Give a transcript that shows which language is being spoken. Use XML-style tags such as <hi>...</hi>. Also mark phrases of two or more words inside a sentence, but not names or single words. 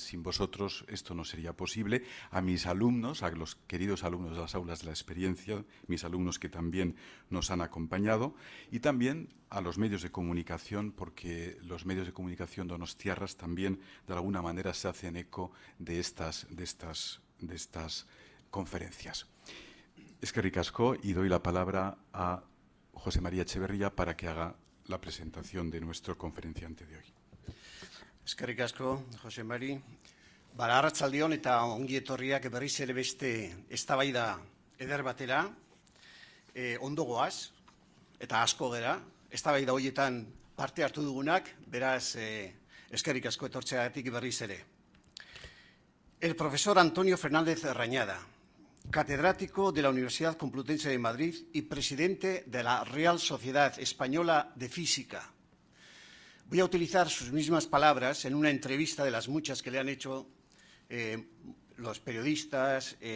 <es>Sin vosotros esto no sería posible. A mis alumnos, a los queridos alumnos de las aulas de la experiencia, mis alumnos que también nos han acompañado, y también a los medios de comunicación, porque los medios de comunicación donostiarras también de alguna manera se hacen eco de estas conferencias.</es> <eu>Eskerrik asko,</eu> <es>y doy la palabra a José María Echeverría para que haga la presentación de nuestro conferenciante de hoy.</es> <eu>Eskerrik asko, Jose Mari. Arratsaldeon eta ongi etorriak berriz ere beste eztabaida eder batera. Ondo goaz eta asko gera. Eztabaida horietan parte hartu dugunak, beraz eskerrik asko etortzeagatik berriz ere.</eu> <es>El profesor Antonio Fernández Rañada, catedrático de la Universidad Complutense de Madrid y presidente de la Real Sociedad Española de Física. Voy a utilizar sus mismas palabras en una entrevista de las muchas que le han hecho los periodistas.</es>